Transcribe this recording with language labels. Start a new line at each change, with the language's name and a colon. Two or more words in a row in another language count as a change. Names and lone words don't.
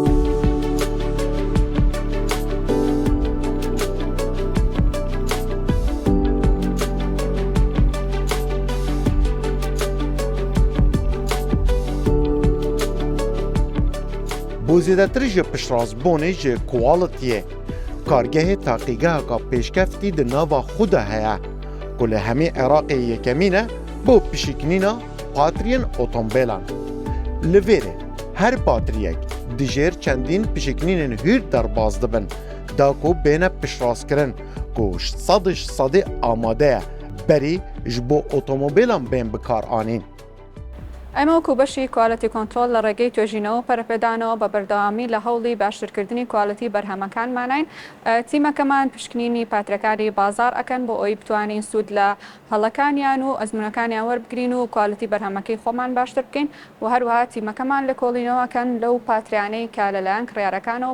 Kurdish: بۆ زیاتر ji piştrazbûnê ji qualitiyê kargehê taqîgeheka pêşkefî di nava xwe de heye ku li hemî Iraqê yekemîn e bo pişîkinîna patriyên otomobîlan. Li vêrê her patriyek dijêr çendîn pişîkinînên hûr derbas dibin da ku bêne piştrazkirin ku sedê amade ye berî ji bo otomobîlan bên bikar anîn.
Central Kurdish: ئەمە وەکو بەشی کوالەتی کۆنترۆل لە ڕێگەی توێژینەوە پەرەپێدانەوە بە بەردەوامی لە هەوڵی باشترکردنی کوالەتی بەرهەمەکانمانین تیمەکەمان پشکنینی پاترەکانی بازار ئەکەن بۆ ئەوی بتوانین سوود لە هەڵەکانیان و ئەزمونەکانیان وەربگرین و کوالەتی بەرهەمەکەی خۆمان باشتر بکەین و هەروەها تیمەکەمان لە کۆڵینەوەکەن لەو پاتریانەی کە لەلایەن کڕیارەکانەوە